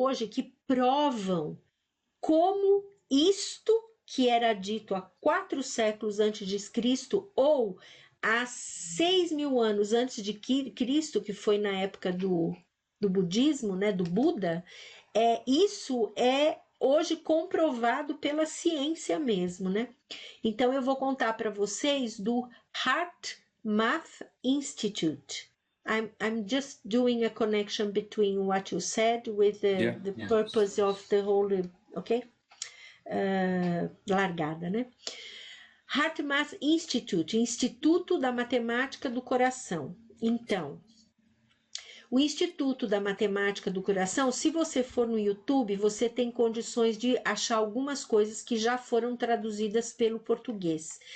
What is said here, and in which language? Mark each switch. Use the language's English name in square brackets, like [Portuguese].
[Portuguese] que provam como isto que era dito há 4 séculos antes de Cristo ou há 6.000 anos antes de Cristo, que foi na época do budismo, né, do Buda, isso é hoje comprovado pela ciência mesmo, né? Então eu vou contar para vocês do Heart Math Institute. [English] I'm just doing a connection between what you said with the purpose of the whole, okay? [Portuguese] Largada, né? Heart Math Institute, Instituto da Matemática do Coração. Então, o Instituto da Matemática do Coração, se você for no YouTube, você tem condições de achar algumas coisas que já foram traduzidas pelo português.